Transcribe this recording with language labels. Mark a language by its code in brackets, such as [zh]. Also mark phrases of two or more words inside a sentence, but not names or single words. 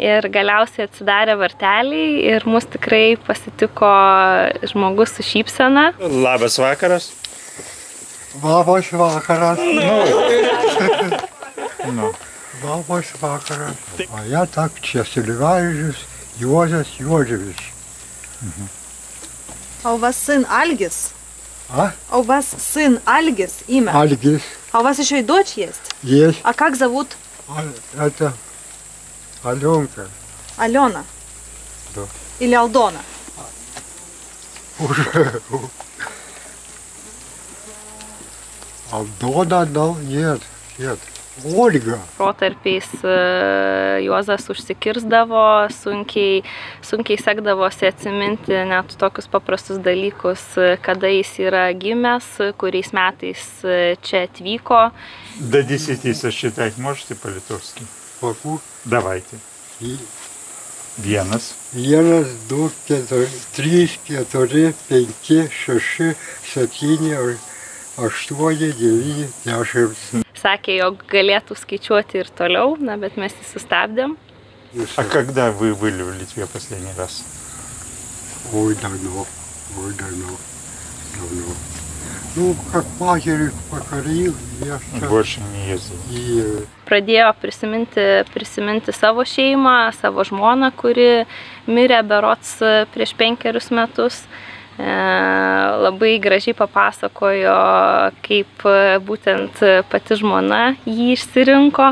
[lt] ir galiausiai atsidarė varteliai ir mus tikrai pasitiko žmogus su šypsena. Labas vakaras. Labas vakaras. Nu. Labas vakaras. [ru] А я так Česilivavičius Juozas Juodževič. А у вас сын Альгис? А? А у вас сын Альгис, имя? Альгис. А у вас еще и дочь есть? Есть. А как зовут? Это Аленка. Алена? Да. Или Алдона? Уже. Алдона, но нет. Ольga. [lt] Protarpiais Juozas užsikirsdavo, sunkiai sekdavosi atsiminti net tokius paprastus dalykus, kada jis yra gimęs, kuriais metais čia atvyko. [ru] До 10 сосчитать можете по-литовски? Могу. Давайте. [lt] Vienas. 1, 2, 4, 3, 4, 5, 6, 7, 8, 9, 10. Sakė, jog galėtų skaičiuoti ir toliau, bet mes jį sustabdėm. [ru] А когда вы были в Литве последний раз? Ой, давно. Ну, как матери покорил, я больше не ездил. [lt] Pradėjo prisiminti savo šeimą, savo žmoną, kuri mirė berods prieš 5 metus. Labai gražiai papasakojo, kaip būtent pati žmona jį išsirinko.